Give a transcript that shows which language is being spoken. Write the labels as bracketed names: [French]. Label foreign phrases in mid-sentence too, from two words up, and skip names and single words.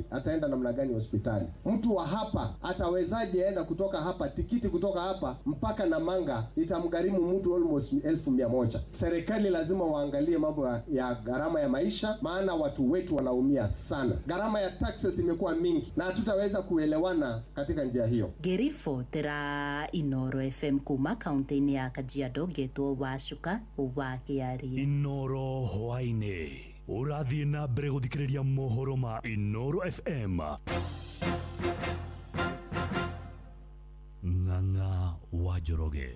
[Swahili] Ataenda namna gani hospitali? Mtu wa hapa atawezaje enda kutoka hapa, tikiti kutoka hapa mpaka Namanga itamgharimu mtu almost 1100. Serikali lazima waangalie mambo ya gharama ya maisha, maana watu wetu wanaumia sana. Gharama ya taxes imekuwa mingi na hatutaweza kuelewana katika njia hiyo. [Kikuyu] Gerifo tera Inoro FM kuma kaunti-ini ya Kajiado getwo wacuka wa kiari. Inoro hwaine urathie na mbere guthikiriria mohoro ma Inoro FM. Ng'ang'a wa Njoroge.